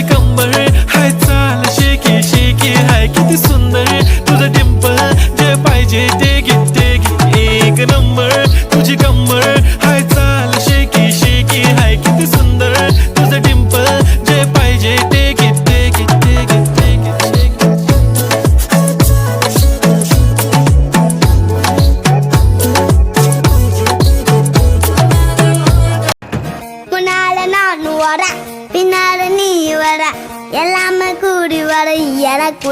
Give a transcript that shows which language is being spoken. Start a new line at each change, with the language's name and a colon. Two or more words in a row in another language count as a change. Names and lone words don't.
Marathi: कंबर हाय चाल शेकी शेकी हाय किती सुंदर तुझं डिंपल जे पाहिजे ते घे एक नंबर तुझी कंबर हाय चाल शेकी शेकी हाय किती सुंदर तुझं डिंपल जे पाहिजे ते घे
Tamil: முன்னால நான் வர பின்னால நீ வர எல்லாமே கூடி வர எனக்கு